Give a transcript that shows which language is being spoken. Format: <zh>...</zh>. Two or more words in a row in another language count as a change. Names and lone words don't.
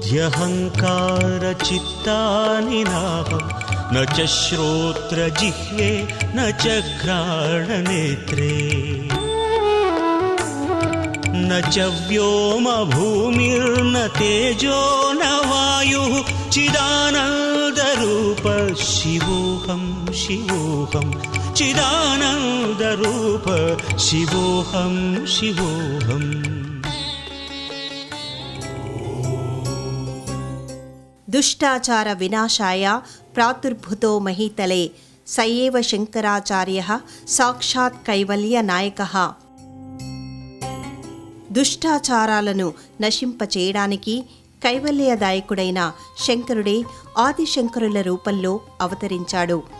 <sa>चाहङ्कारचित्तानि नाहं न च श्रोत्रजिह्वे न च घ्राणनेत्रे न च व्योमभूमिर्न तेजो न वायुः चिदानन्दरूप शिवोऽहं शिवोऽहं चिदानन्दरूप शिवोऽहं शिवोऽहम्। దుష్టాచార వినాశాయ ప్రాతుర్భుతో మహీతలే సయేవ శంకరాచార్యః సాక్షాత్ కైవల్య నాయకః.</sa> <te>దుష్టాచారాలను నశింపచేయడానికి కైవల్యదాయకుడైన శంకరుడే ఆదిశంకరుల రూపంలో అవతరించాడు.</te>